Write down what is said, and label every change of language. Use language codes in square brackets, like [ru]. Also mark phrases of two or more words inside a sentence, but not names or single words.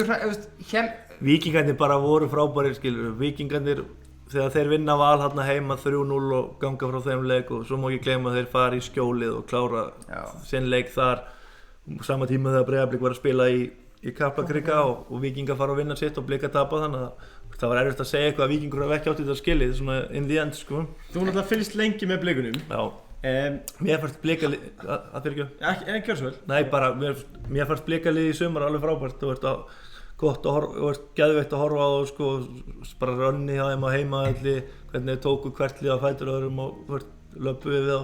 [is] Víkingarnir bara voru frábærir skilur, Víkingarnir þegar þeir vinna Val hérna heima 3-0 og ganga frá þeim leik og svo má ekki gleyma að þeir fara í skjólið og klára sinn leik þar sama tíma þegar Breiðablik var að spila í Kaplakrika og Víkingar fara að vinna sitt og Blika tapa, þannig að það var erfitt að segja eitthvað að Víkingur hafi ekki átt þetta skilið svona [en] in the end [is] sko. Þú náttúrulega fylgst lengi með Blikunum. Já. Mér fannst blikalið, Ekki gjör svo vel. Nei, bara, mér fannst blikalið í sumar alveg frábært, þú veist gott að horfa, þú veist, geðveikt að horfa á það sko, bara rönni hjá þeim á heimavelli, hvernig þeir tóku hvert lið á fætur öðrum og, þú veist, löpuðu við á.